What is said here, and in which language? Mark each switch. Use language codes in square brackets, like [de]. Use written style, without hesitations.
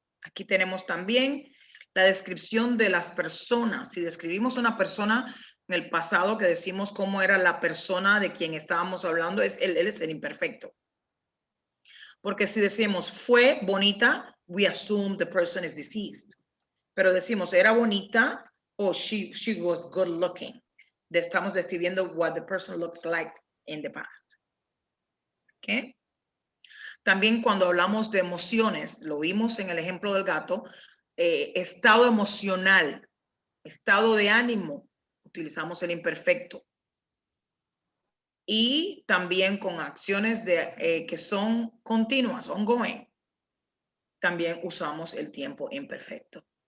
[es] Aquí tenemos también la descripción de las personas. Si describimos una persona en el pasado, que decimos cómo era la persona de quien estábamos hablando, él es el imperfecto. Porque si decimos fue bonita, [en] we assume the person is deceased. [es] Pero decimos era bonita o [en] she was good looking. [es] Estamos describiendo [en] what the person looks like in the past. ¿Okay? [es] También cuando hablamos de emociones, lo vimos en el ejemplo del gato, estado emocional, estado de ánimo, utilizamos el imperfecto. Y también con acciones que son continuas, ongoing, también usamos el tiempo imperfecto.